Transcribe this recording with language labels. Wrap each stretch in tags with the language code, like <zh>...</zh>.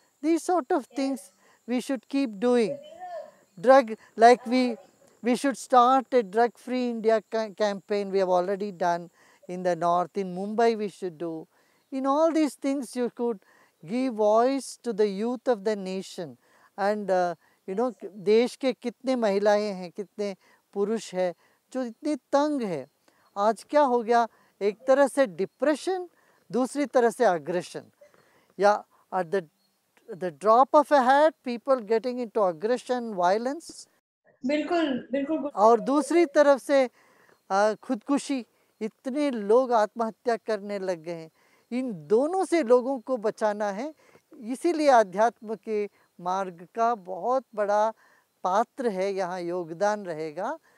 <en>These sort of things we should keep doing. Drug, like we should start a drug free India campaign. We have already done in the north. In Mumbai we should do. In all these things you could give voice to the youth of the nation. And you know,</en> <hi>देश के कितने महिलाएं हैं, कितने पुरुष है जो इतनी तंग है. आज क्या हो गया, एक तरह से डिप्रेशन, दूसरी तरह से अग्रेशन.</hi> <en>या at the drop of a hat, people getting into aggression, violence.</en> <hi>बिल्कुल बिल्कुल. और दूसरी तरफ से खुदकुशी, इतने लोग आत्महत्या करने लग गए हैं. इन दोनों से लोगों को बचाना है. इसीलिए आध्यात्म के मार्ग का बहुत बड़ा पात्र है, यहाँ योगदान रहेगा.</hi>